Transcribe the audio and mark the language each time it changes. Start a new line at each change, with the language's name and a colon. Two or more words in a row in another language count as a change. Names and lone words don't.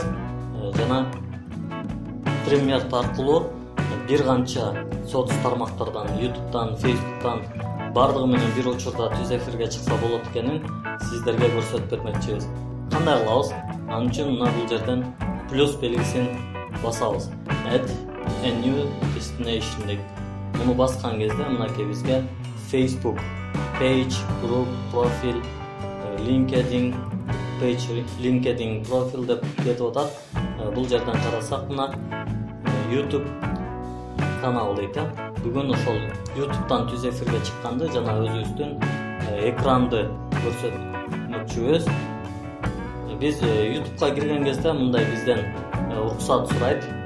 Kyrgyz: Жана StreamYard аркылуу бир канча соц тармактардан, YouTube'дан, Facebook'tan бардыгы менен бир учурда түз эфирге чыкса болот экенин сиздерге көрсөтүп бермекчибиз. Кандай кылабыз? Анын үчүн мына бул жерден плюс белгисин басабыз.
English: Add a new destination
Kyrgyz: деп. Муну баскан кезде мынакей бизге
English: Facebook page, group, profile, LinkedIn page, LinkedIn profile
Kyrgyz: деп кетип атат. Бул жерден карасак мына YouTube канал дейт. Бүгүн ошол YouTube'дан түз эфирге чыкканды жана өзүбүздүн экранды көрсөтмөкчүбүз. Биз YouTube'га кирген кезде мындай бизден уруксат сурайт.